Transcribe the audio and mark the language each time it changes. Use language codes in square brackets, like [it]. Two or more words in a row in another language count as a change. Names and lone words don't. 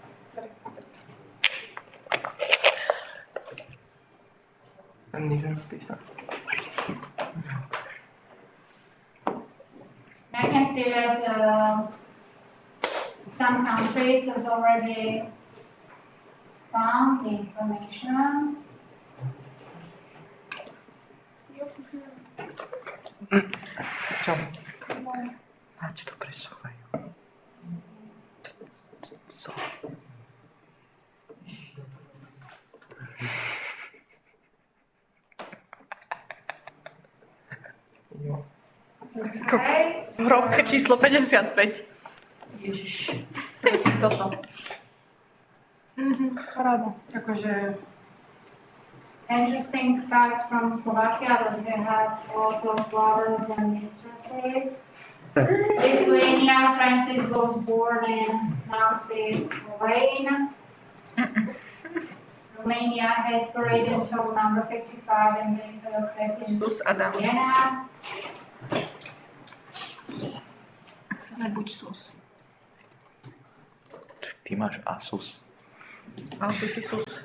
[en] I can see that some countries has already found the information. [sk] Pač to presúvajú. Co? Okay. Hrobka číslo 55. Ježiš. Toto. Paráda. Akože... [en] Interesting facts from Slovakia that they had lots of lovers and mistresses. Lithuania, Francis was born in Malacky, Lorraine. Romania has paraded show number 55 in the Sus Adam. Vienna. [sk] Nebuď sus. Ty máš Asus. Ale ty si sus.